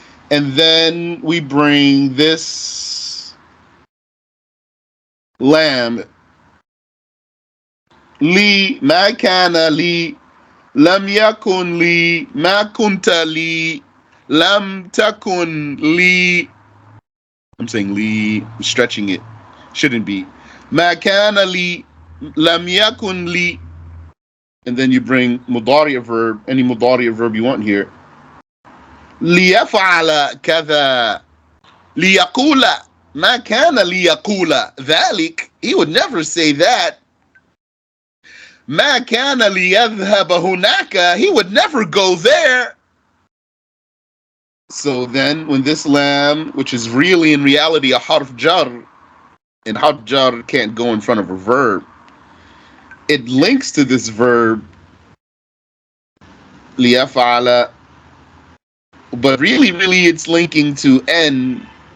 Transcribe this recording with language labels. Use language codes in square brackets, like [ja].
[en] And then we bring this [ar] lam, li, ma kana li, lam yakun li, ma kunta li, lam takun li. [en] I'm saying li, stretching it. Shouldn't be. [ar] Ma kana li, lam yakun li. [en] And then you bring mudari verb, any mudari verb you want here. [ar] ليفعل كذا ليقول ما كان ليقول ذلك, [en] he would never say that. [ar] ما كان ليذهب هناك, [en] he would never go there. So then when this lam, which is really in reality a harf jar, and harf jar can't go in front of a verb, it links to this verb ليفعل, but really it's linking to n.